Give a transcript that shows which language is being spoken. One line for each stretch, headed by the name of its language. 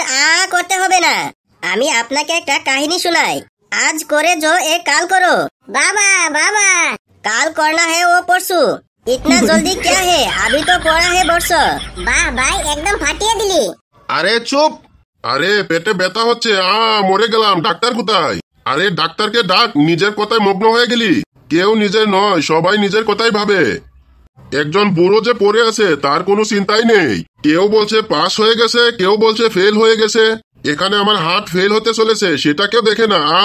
Bangla: আর করতে হবে না, আমি আপনাকে একটা কাহিনী শোনাই। আজ করে
Hindi: जो एक काल करो। बाबा बाबा, काल करना है वो परसों, इतना जल्दी क्या है, अभी तो पड़ा है बरसों। वाह भाई, एकदम
Bangla: फाटिয়ে দিলি। আরে চুপ। আরে পেটে ব্যথা হচ্ছে, মরে গেলাম। ডাক্তার কোথায়? আরে ডাক্তারকে ডাক, নিজের কথায় মগ্ন হয়ে গেলি। কেউ নিজের নয়, সবাই নিজের কথাই ভাবে। একজন বুড়ো যে পড়ে আছে তার কোনো চিন্তাই নেই। কেউ বলছে পাস হয়ে গেছে, কেউ বলছে ফেল হয়ে গেছে। এখানে আমার হাত ফেল হতে চলেছে, সেটা কেউ দেখে না।